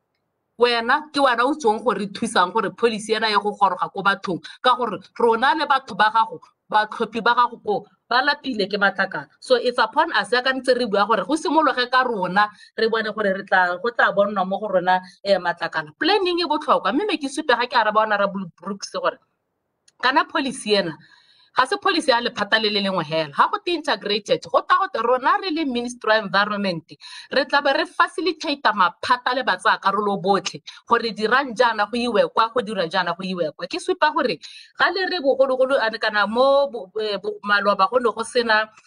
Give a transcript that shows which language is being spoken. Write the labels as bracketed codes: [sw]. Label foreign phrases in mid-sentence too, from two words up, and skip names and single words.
[tn] wena ke wena o tsong gore thusang gore policy ena ye go goroga ko bathong ka gore rona le batho ba gago batlhophi ba gago ko ba lapile ke matlakala so [en] it's upon us [tn] ya ka ntse re bua gore go simologe ka rona re bone gore go tla bonwa mo go rona matlakala planning e botlhokwa mme me ke supe ga ke araba honorable Brooks gore kana policy ena ga se policy ya lephata le lengwe hela ga go integrated go tla go rona re le Ministry of Environment re tla be re facilitate maphata le batsa karolo botlhe gore dirang jana go iwe kwa go dira jana go iwe kwa ke supa gore ga le re bogologolo kana mo maloba go ne go sena